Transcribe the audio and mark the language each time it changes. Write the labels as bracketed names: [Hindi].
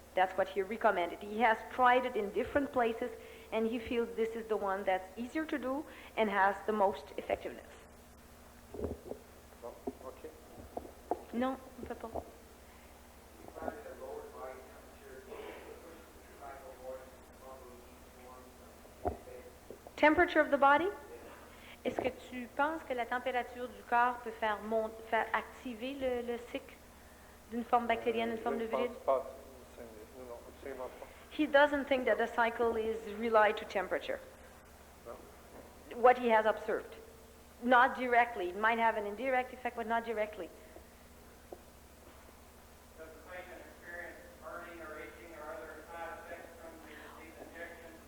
[English] That's what he recommended. He has tried it in different places, and he feels this is the one that's easier to do and has the most effectiveness. Okay. [French] Non, on peut pas. [English] Temperature of the body? [French] Est-ce que tu penses que la température du corps peut faire activer le cycle d'une forme bactérienne, une forme de virus? [English] He doesn't think that the cycle is relied to temperature. No. What he has observed. Not directly. It might have an indirect effect, but not directly. Does the patient experience burning or itching or other side effects from these injections?